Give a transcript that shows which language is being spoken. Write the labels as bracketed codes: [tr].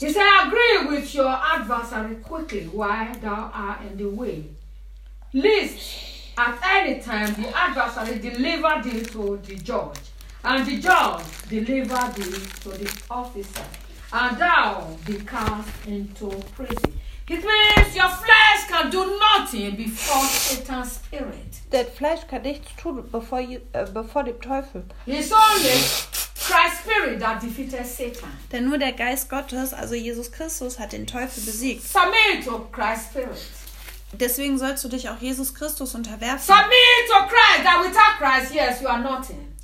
[en] He said, agree with your adversary quickly while thou art in the way. Lest at any time the adversary deliver thee to the judge, and the judge deliver thee to the officer, and thou be cast into prison. It means your flesh can do nothing before Satan's spirit. [de] Dein Fleisch kann nichts tun bevor dem Teufel. [en] It's only Christ's spirit that defeated Satan. [de] Denn nur der Geist Gottes, also Jesus Christus, hat den Teufel besiegt. [en] Submit to Christ's spirit. [de] Deswegen sollst du dich auch Jesus Christus unterwerfen. [en] Submit to Christ, that without Christ, yes, you are nothing.